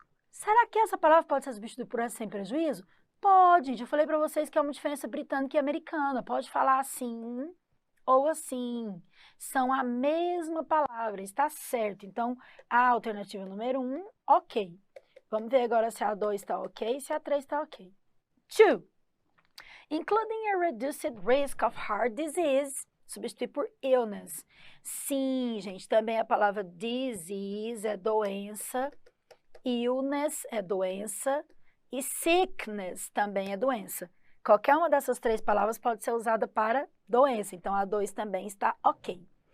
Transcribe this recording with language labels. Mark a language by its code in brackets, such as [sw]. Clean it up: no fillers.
[pt] Será que essa palavra pode ser substituída por essa sem prejuízo? Pode, gente. Eu falei para vocês que é uma diferença britânica e americana. Pode falar assim ou assim. São a mesma palavra, está certo. Então, a alternativa número 1, ok. Vamos ver agora se a 2 está ok e se a 3 está ok. 2. [en] Including a reduced risk of heart disease. [pt] Substituir por illness. Sim, gente, também a palavra disease é doença. Illness é doença e sickness também é doença. Qualquer uma dessas 3 palavras pode ser usada para doença, então a 2 também está ok.